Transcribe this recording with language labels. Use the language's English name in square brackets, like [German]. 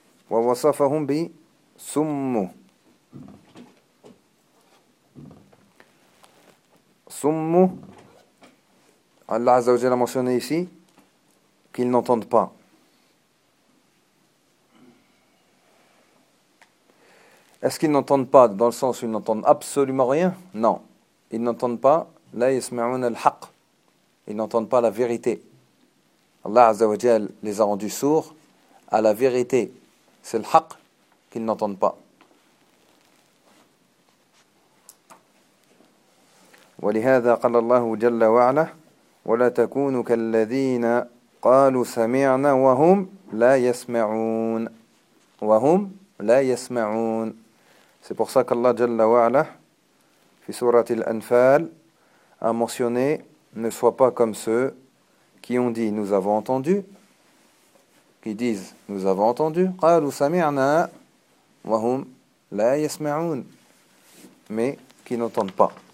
[Arabic] ووصفهم بسمو سمو الله عز وجل [French] mentionné ici qu'ils n'entendent pas. Est-ce qu'ils n'entendent pas dans le sens où ils n'entendent absolument rien? Non, ils n'entendent pas. [Arabic] لا يسمعون الحق, [French] ils n'entendent pas la vérité. Allah عز وجل les a rendus sourds à la vérité. C'est le haqq qu'ils n'entendent pas. [Arabic] ولهذا قال الله جل وعلا ولا تكونوا كالذين قالوا سمعنا وهم لا يسمعون وهم لا يسمعون. [French] C'est pour ça qu'Allah [Arabic] جل وعلا في سورة الأنفال [French] a mentionné ne sois pas comme ceux qui ont dit nous avons entendu. Qui disent, nous avons entendu, [Arabic] qalu sami'na wa hum la yasma'un, [French] mais qui n'entendent pas.